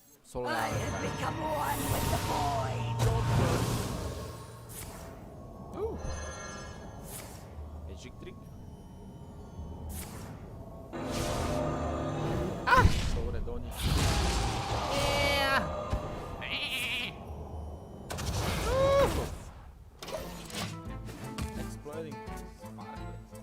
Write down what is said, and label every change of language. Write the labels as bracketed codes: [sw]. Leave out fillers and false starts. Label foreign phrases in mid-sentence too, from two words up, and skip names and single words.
[en] I have become one with the void. Magic trick. [sk] Dobre, do nich. [en] Exploding sparkle.